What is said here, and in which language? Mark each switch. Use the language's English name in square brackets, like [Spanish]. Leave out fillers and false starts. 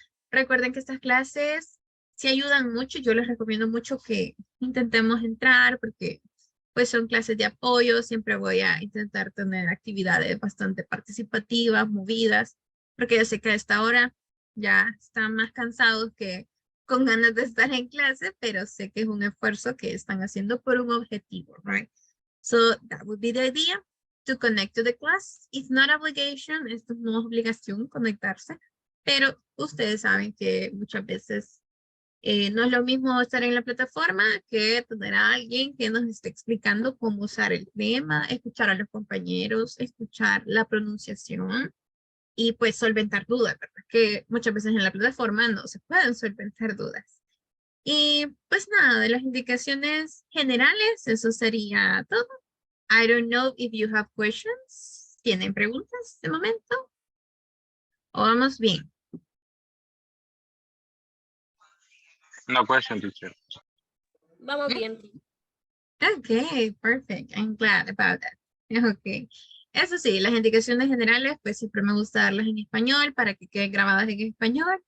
[Spanish] Recuerden que estas clases sí ayudan mucho. Yo les recomiendo mucho que intentemos entrar porque pues son clases de apoyo. Siempre voy a intentar tener actividades bastante participativas, movidas, porque yo sé que a esta hora ya están más cansados que con ganas de estar en clase, pero sé que es un esfuerzo que están haciendo por un objetivo, right? [English] So that would be the idea, to connect to the class. It's not obligation, [Spanish] esto no es obligación conectarse, pero ustedes saben que muchas veces no es lo mismo estar en la plataforma que tener a alguien que nos esté explicando cómo usar el tema, escuchar a los compañeros, escuchar la pronunciación y pues solventar dudas, ¿verdad? Que muchas veces en la plataforma no se pueden solventar dudas. Y pues nada, de las indicaciones generales, eso sería todo. [English] I don't know if you have questions. [Spanish] ¿Tienen preguntas de momento? ¿O vamos bien? [English] No question, teacher. [Spanish] Vamos bien. [English] Okay, perfect. I'm glad about that. Okay. [Spanish] Eso sí, las indicaciones generales, pues siempre me gusta darlas en español para que queden grabadas en español.